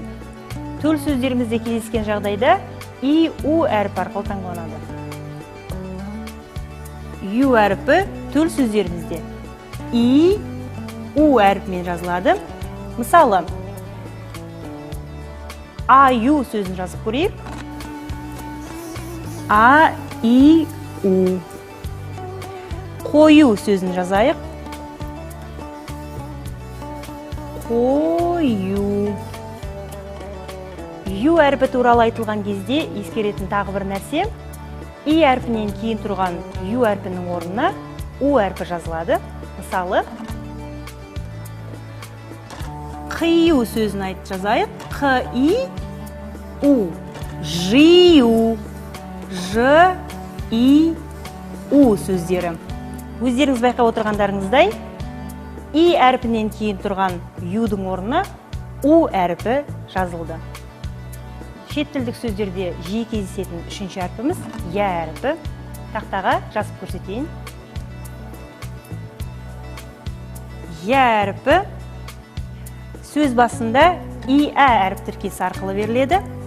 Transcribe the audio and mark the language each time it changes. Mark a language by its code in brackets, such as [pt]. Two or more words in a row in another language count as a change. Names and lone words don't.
[kk] Төл сөздерімізде кездескен жағдайда и-у әрпі арқылы таңбаланады. Ю әрпі төл сөздерімізде и-у әрпімен жазылады. Мысалы, а-ю сөзін жазып көрейік. А-и-у. Қою сөзін жазайық. Қою. Ю әрпі туралы айтылған кезде ескеретін тағы бір нәрсе, и әрпінен кейін тұрған ю әрпінің орнына у әрпі жазылады. Мысалы, қию сөзін айтып жазайық. Қи-у. Жи-у. Ж-и-у сөздері. Өздеріңіз байқап отырғандарыңыздай, и әрпінен кейін тұрған юдың орнына у әрпі жазылды. Шет тілдік сөздерде жиі кездесетін үшінші әрпіміз я әрпі. Тақтаға жазып көрсетейін. Я әрпі сөз басында и-ә әріп тіркесі арқылы беріледі.